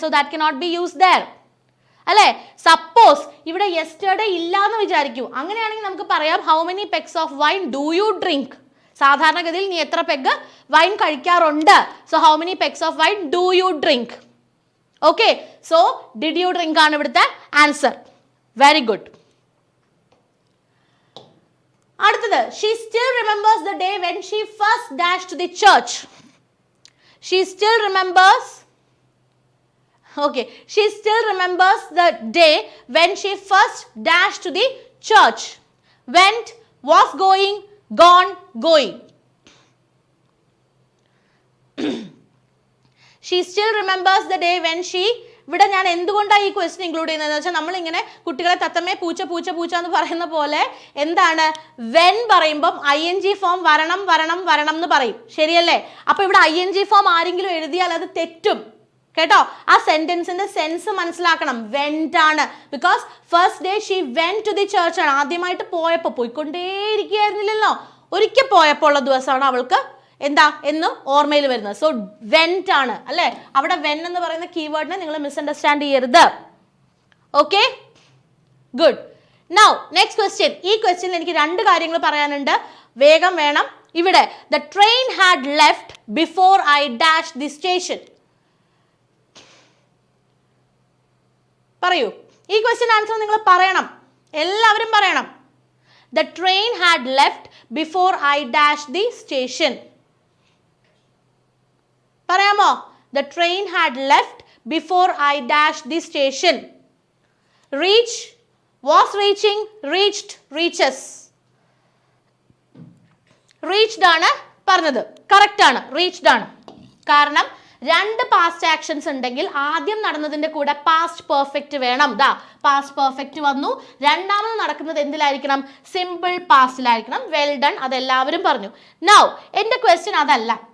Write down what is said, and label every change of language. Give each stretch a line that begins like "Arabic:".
English: So that cannot be use there അല്ലേ? Suppose
Malayalam: ഇവിടെ yesterday ഇല്ല എന്ന് വിചാരിക്കൂ. അങ്ങനെയാണെങ്കിൽ നമുക്ക് പറയാം
English: How many pegs of wine do you drink.
Malayalam: സാധാരണഗതിയിൽ നീ എത്ര പെഗ് വൈൻ കഴിക്കാറുണ്ട്? So
English: How many pegs of wine do you drink. Okay, so did you drink ആണ് ഇവിടുത്തെ answer. Very good. അടുത്തത്, she still remembers the day when she first dashed to the church. She still remembers. Okay, she still remembers the day when she first dashed to the church. Went, was going, gone, going. She still remembers the day when she.
Malayalam: ഇവിടെ ഞാൻ എന്തുകൊണ്ടാണ് ഈ question include ചെയ്യുന്നത് വെച്ചാൽ നമ്മളിങ്ങനെ കുട്ടികളെ തത്തമ്മേ പൂച്ച പൂച്ച പൂച്ച എന്ന് പറയുന്ന പോലെ എന്താണ് വെൻ പറയുമ്പം ing ഫോം വരണം വരണം വരണം എന്ന് പറയും. ശരിയല്ലേ? അപ്പൊ ഇവിടെ ing ഫോം ആരെങ്കിലും എഴുതിയാൽ അത് തെറ്റും കേട്ടോ. ആ സെന്റൻസിന്റെ സെൻസ് മനസ്സിലാക്കണം. വെന്റ് ആണ്.
English: because first day she went to the church
Malayalam: ആണ്. ആദ്യമായിട്ട് പോയപ്പോൾ, പോയിക്കൊണ്ടേയിരിക്കുകയായിരുന്നില്ലല്ലോ, ഒരിക്കൽ പോയപ്പോൾ ഉള്ള ദിവസമാണ് അവൾക്ക് എന്താ എന്ന് ഓർമ്മയിൽ വരുന്നത്. സോ വെന്റ് ആണ് അല്ലെ? അവിടെ വെൻ എന്ന് പറയുന്ന കീവേഡിനെ നിങ്ങൾ മിസ്അണ്ടർസ്റ്റാൻഡ് ചെയ്യരുത്.
English: Okay, good. Now next question.
Malayalam: ഈ ക്വസ്റ്റ്യനിൽ എനിക്ക് 2 കാര്യങ്ങൾ പറയാനുണ്ട്. വേഗം വേണം. ഇവിടെ
English: The train had left before I dash the station.
Malayalam: പറയൂ, ഈ ക്വസ്റ്റ്യൻ ആൻസർ നിങ്ങൾ പറയണം. എല്ലാവരും പറയണം.
English: The train had left before I dash the station.
Malayalam: പറയാമോ?
English: The train had left before I dashed the station. Reach, was reaching, reached, reaches.
Malayalam: Reached ആണ് പറഞ്ഞത്. Correct ആണ്. Reached ആണ്. കാരണം രണ്ട് പാസ്റ്റ് ആക്ഷൻസ് ഉണ്ടെങ്കിൽ ആദ്യം നടന്നതിന്റെ കൂടെ പാസ്റ്റ് പെർഫെക്റ്റ് വേണം. ദാ പാസ്റ്റ് പെർഫെക്റ്റ് വന്നു. രണ്ടാമത് നടക്കുന്നത് എന്തിലായിരിക്കണം? സിമ്പിൾ പാസ്റ്റിലായിരിക്കണം. വെൽ ഡൺ, അതെല്ലാവരും പറഞ്ഞു. നൗ എൻ്റെ ക്വസ്റ്റ്യൻ അതല്ല.